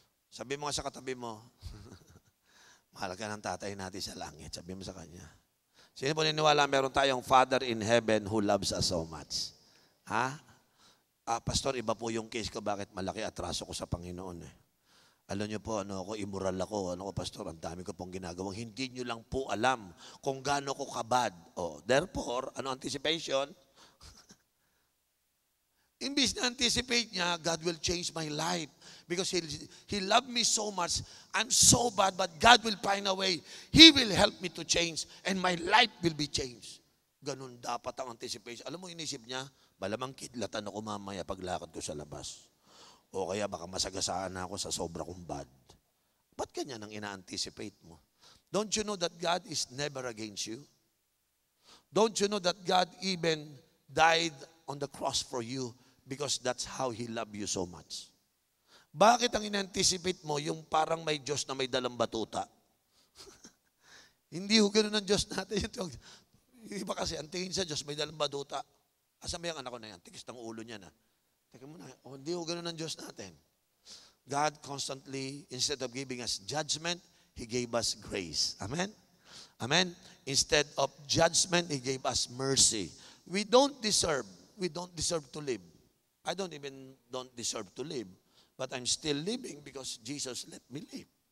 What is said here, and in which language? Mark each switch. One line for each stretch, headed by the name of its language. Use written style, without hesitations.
Filipino: Sabi mo nga sa katabi mo, mahal ka ng tatay natin sa langit. Sabi mo sa kanya. Sino po niniwala meron tayong
English: Father in heaven who loves us so much?
Filipino: Ha? Pastor, iba po yung case ko. Bakit malaki atraso ko sa Panginoon eh. Alam niyo po, ako, immoral ako. Pastor, ang dami ko pong ginagawang. Hindi niyo lang po alam kung gaano ko kabad.
English: Therefore, anticipation?
Filipino: Imbis na anticipate niya,
English: God will change my life. Because He loved me so much. I'm so bad, but God will find a way. He will help me to change. And my life will be changed.
Filipino: Ganun dapat ang anticipation. Alam mo, inisip niya, malamang kidlatan ako mamaya paglakad ko sa labas. O kaya baka masagasaan na ako sa sobra kong bad. Ba't ganyan ang ina-anticipate mo?
English: Don't you know that God is never against you? Don't you know that God even died on the cross for you because that's how He loved you so much?
Filipino: Bakit ang in-anticipate mo yung parang may Diyos na may dalang batuta? Hindi ho ganun ang Diyos natin. Yung iba kasi, ang tingin sa Diyos, may dalang batuta. Asan ba yung anak ko na yan? Tikis ng ulo niya na. Teka muna, hindi ho ganun ang Diyos natin.
English: God constantly, instead of giving us judgment, He gave us grace. Amen? Amen? Instead of judgment, He gave us mercy. We don't deserve to live. I don't deserve to live. But I'm still living because Jesus let me live.